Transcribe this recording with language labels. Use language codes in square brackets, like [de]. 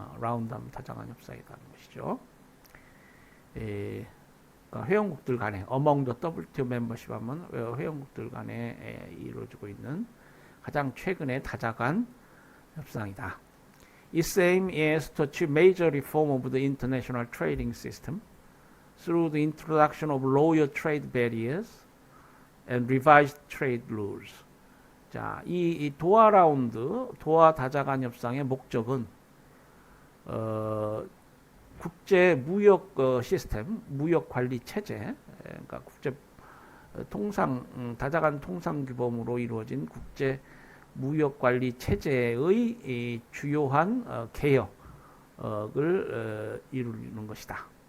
[ko] 라운드 하면 다자간 협상이라는 것이죠. 그러니까 회원국들 간에 [en] among the WTO membership [ko] 하면 회원국들 간에 이루어지고 있는 가장 최근의 다자간 협상이다. [en] Its aim is to achieve major reform of the international trading system through the introduction of lower trade barriers and revised trade rules. [ko] 자, 이 도하 라운드, 도하 다자간 협상의 목적은 국제 무역 시스템, 무역 관리 체제, 그러니까 국제 통상 다자간 통상 규범으로 이루어진 국제 무역 관리 체제의 주요한 개혁을 이루는 것이다.